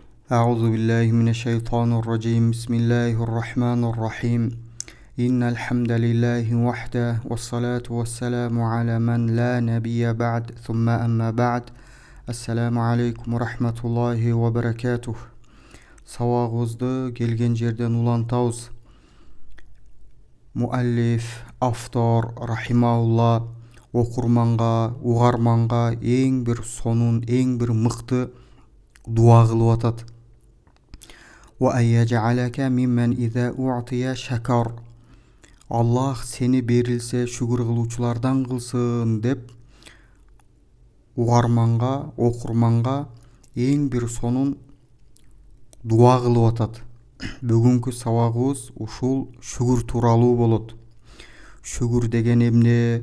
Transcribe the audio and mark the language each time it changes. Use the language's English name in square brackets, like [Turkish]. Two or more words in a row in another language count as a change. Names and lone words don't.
[Arabic] أعوذ بالله من الشيطان الرجيم بسم الله الرحمن الرحيم إن الحمد لله وحده والصلاة والسلام على من لا نبي بعد ثم أما بعد السلام عليكم ورحمة الله وبركاته. [Kyrgyz] Сабагыбызды келген жерден улантабыз. Муаллиф, автор рахимаулла окурманга, угарманга эң бир сонун, эң бир мыкты дуа кылып атат. [Arabic] وأن يجعلك ممن إذا أعطي شكر. [Kyrgyz] Аллах сени берилсе шүгүр кылуучулардан кылсын деп угарманга, окурманга эң бир сонун дуа кылып атат. Бүгүнкү сабагыбыз ушул шүгүр тууралуу болот. Шүгүр деген эмне?